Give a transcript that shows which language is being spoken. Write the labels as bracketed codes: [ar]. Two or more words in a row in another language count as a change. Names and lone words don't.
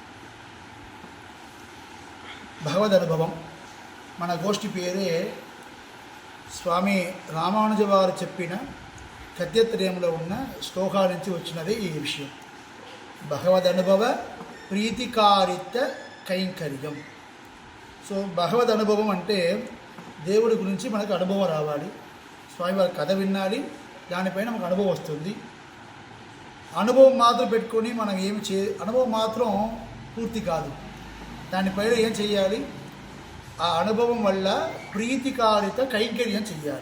[te] భగవద అనుభవం మన గోష్ఠి పేరే స్వామి రామానుజ వారు చెప్పిన గద్యత్రయంలో ఉన్న శ్లోకాల నుంచి వచ్చినదే ఈ విషయం భగవద అనుభవ ప్రీతికారిత కైంకర్యం। సో భగవద అనుభవం అంటే దేవుడి గురించి మనకు అనుభవం రావాలి, స్వామివారి కథ వినాలి, దానిపైన మనకు అనుభవం వస్తుంది. అనుభవం మాత్రం పెట్టుకొని మనం అనుభవం మాత్రం పూర్తి కాదు, దానిపైన ఏం చేయాలి? ఆ అనుభవం వల్ల ప్రీతికారిత కైంకర్యం చేయాలి.